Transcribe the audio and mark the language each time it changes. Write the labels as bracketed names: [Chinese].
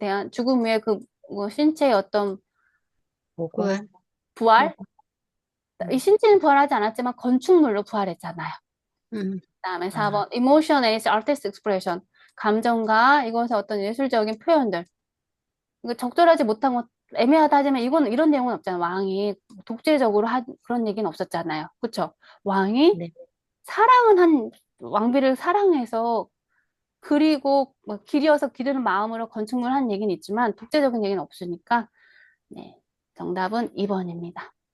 [Korean] 죽음 후에 뭐 신체의 어떤 보고. 그걸 부활? 이 신체는 부활하지 않았지만 건축물로 부활했잖아요. 그다음에 4번, [English] emotion is artistic expression. [Korean] 감정과 이것의 어떤 예술적인 표현들. 이거 적절하지 못한 것, 애매하다 하지만 이건 이런 내용은 없잖아요. 왕이 독재적으로 그런 얘기는 없었잖아요. 그쵸? 왕이 네. 왕비를 사랑해서 그리고 뭐 길이어서 기르는 마음으로 건축물 한 얘기는 있지만 독재적인 얘기는 없으니까 네, 정답은 2번입니다.